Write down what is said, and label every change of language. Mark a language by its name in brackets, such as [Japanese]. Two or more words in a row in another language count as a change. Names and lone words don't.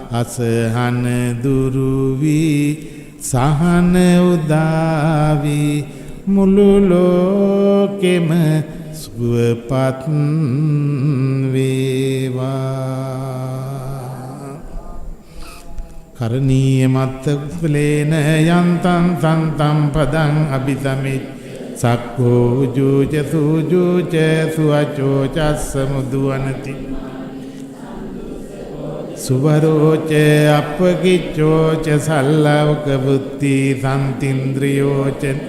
[Sinhala] අසහන දුරු වී සහන උදා වී මුළු ලෝකෙම සුවපත් වේවා. [Pali] කරණීය මත්ත කුසලේන යන්තං සන්තම් පදං අபிසමිත් සක්ඛෝ උජුච සූජුච සුවචෝ චස්ස මුදුවනති සුවරෝච අපකිච්චෝච සල්ලවක බුද්ධි සන්තින්ද්‍රියෝච